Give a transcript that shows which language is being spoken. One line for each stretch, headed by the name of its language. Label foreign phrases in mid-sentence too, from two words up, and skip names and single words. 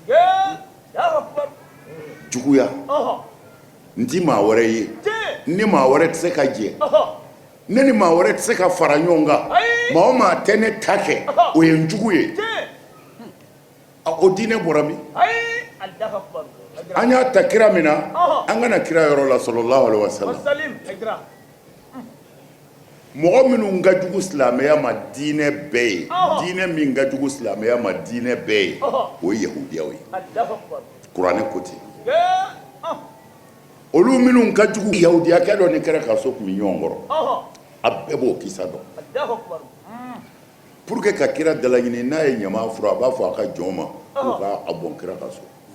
Bambara: juguya n ti maa wɛrɛ ye ni maa wɛrɛ tɛ se ka jɛ ne ni maa wɛrɛ tɛ se ka fara ɲɔgɔn kan maa o maa tɛ ne ta kɛ o ye n jugu ye o diinɛ bɔra min an y'a ta kira min na an kana kira yɔrɔ la
Arabic: صلى الله عليه وسلم
Bambara: mɔgɔ minnu ka jugu silamɛya ma diinɛ bɛɛ ye diinɛ min ka jugu silamɛya ma diinɛ bɛɛ ye o ye yahudiyaw ye kuranɛ ko ten olu minnu ka jugu yahudiyakɛ dɔ ni kɛra ka so tun bɛ ɲɔgɔn kɔrɔ a bɛɛ b'o kisa dɔn
French: pour que
Bambara: ka kira dalaɲini n'a ye ɲama furu a b'a fɔ a ka jɔnw ma k'u k'a bɔn kira ka so